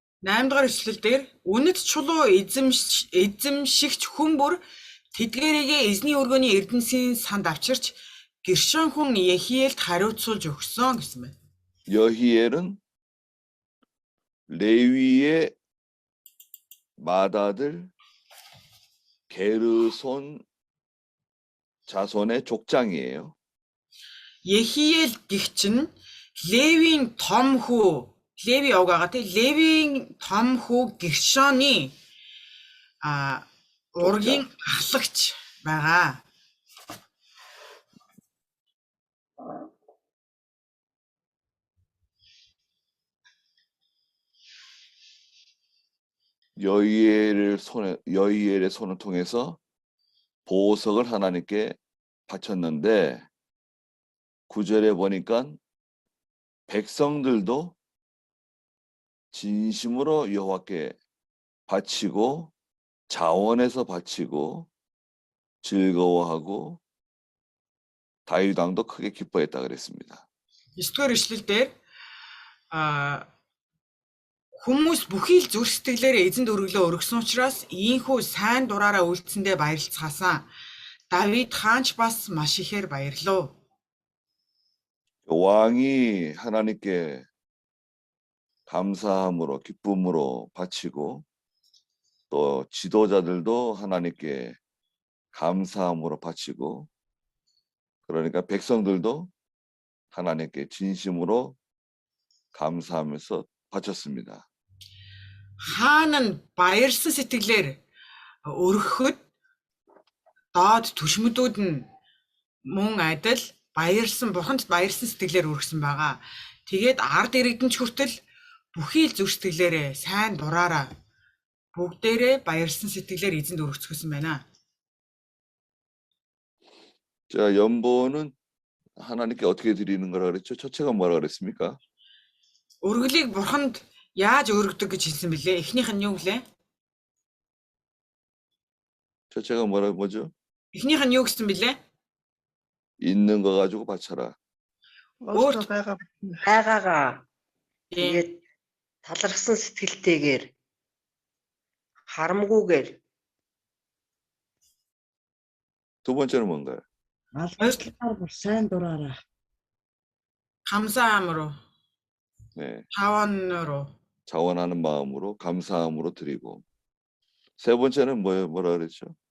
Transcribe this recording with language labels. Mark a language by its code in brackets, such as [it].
[mn] 8 дугаар ишлэл дээр үнэт чулуу эзэмшигч хүн бүр тэдгээрийгээ эзний өргөний эрдэнсийн санд авчирч Гершон хүн Ехиелд хариуцуулж өгсөн гэсэн байна. [ko] 여히엘은 레위의 맏아들 게르손 자손의 족장이에요. [mn] Ехиел гэх чинь Левийн том хүү, Леви яваагаа тий Левийн том хүү Гершоны ургийн ахлагч байгаа. [ko] 여히엘의 손을 통해서 보석을 하나님께 바쳤는데 9절에 보니까 백성들도 진심으로 여호와께 바치고 자원해서 바치고 즐거워하고 다윗 왕도 크게 기뻐했다 그랬습니다. [mn] 9-р ишлэл дээр хүмүүс бүхий л зүрх сэтгэлээрээ эзэнд өргөлөө өргөсөн учраас ийхүү сайн дураараа үйлцэндээ баярлцгаасан. Давид хаанч бас маш ихээр баярлав. [ko] 왕이 하나님께 감사함으로 기쁨으로 바치고 또 지도자들도 하나님께 감사함으로 바치고 그러니까 백성들도 하나님께 진심으로 감사하면서 바쳤습니다. [mn] Хаан нь баярсан сэтгэлээр өргөхөд доод түшмэдүүд нь мөн адил Бурханд баярсан сэтгэлээр өргөсөн байгаа. Тэгээд ард иргэдэнч хүртэл бүхий л зүрх сэтгэлээрээ сайн дураараа бүгдээрээ баярсан сэтгэлээр эзэнд өргөцгөөсөн байна. [ko] 자, 연보는 하나님께 어떻게 드리는 거라 그랬죠? 첫째가 뭐라 그랬습니까? [mn] Өргөлийг Бурханд яаж өргөдөг гэж хэлсэн бэлээ? Эхнийх нь юу гэлээ? [ko] 첫째가 뭐죠? [mn] Эхнийх нь юу гэсэн бэлээ? [ko] 있는 거 가지고 바쳐라. [mn] өөртөө байгаагаа тэгээд талархсан сэтгэлтэйгээр харамгүйгээр [ko] 두 번째는 뭔가요? [mn] албачлаар сайн дураараа [ko] 감사함으로, 네, 자원으로, 자원하는 마음으로 감사함으로 드리고 세 번째는 뭐라 그랬죠?